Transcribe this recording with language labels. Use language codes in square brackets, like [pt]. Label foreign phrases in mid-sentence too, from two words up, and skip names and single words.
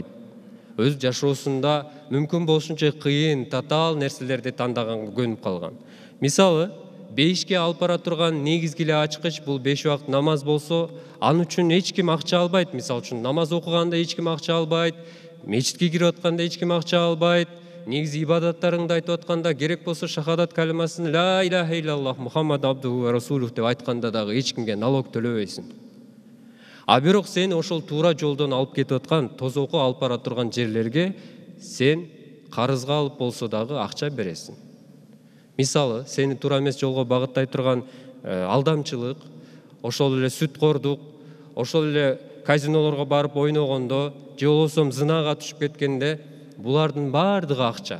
[ky] Өз жашоосунда мүмкүн болушунча кыйын, татаал нерселерди тандаганга көнүп калган. Мисалы, бейишке алып бара турган негизги эле ачкыч бул 5 убакыт намаз болсо, ал үчүн эч ким акча албайт. Мисалы үчүн намаз окуганда эч ким акча албайт, мечитке кирип атканда эч ким акча албайт, негизи ибадаттарыңды айтып атканда керек болсо шахадат калимасын [ar] لا إله إلا الله محمد عبده ورسوله [ky] деп айтканда дагы эч кимге налог төлөбөйсүң. А бирок сени ошол туура жолдон алып кетип аткан, тозокко алып бара турган жерлерге сен карызга алып болсо дагы акча бересиң. Мисалы, сени туура эмес жолго багыттай турган алдамчылык, ошол эле сүткордук, ошол эле казинолорго барып ойногондо, же болбосо зынага түшүп кеткенде, булардын баардыгы акча.